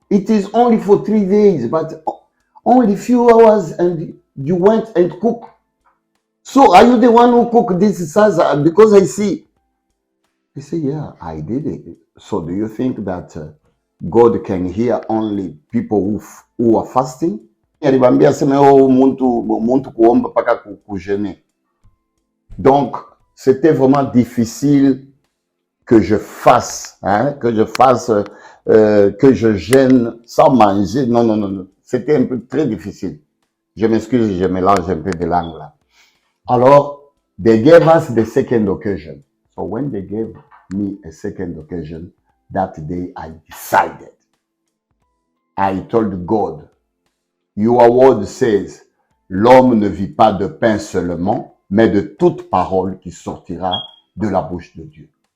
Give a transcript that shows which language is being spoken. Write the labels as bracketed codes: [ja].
[en] It is only for 3 days, but only few hours and you went and cook. So are you the one who cooked this salsa? Because I see. I say, yeah, I did it. So do you think that God can hear only people who are fasting? [sw] Alibambia sema muntu kuomba paka kujeûner. [fr] Donc c'était vraiment difficile que je fasse, que je gêne sans manger. Non, non, non, non. C'était un peu très difficile. Je m'excuse, je mélange un peu de langue là. Alors, [en] they gave us the second occasion. So when they gave me a second occasion, that day I decided. I told God, your word says, [fr] l'homme ne vit pas de pain seulement, mais de toute parole qui sortira de la bouche de Dieu.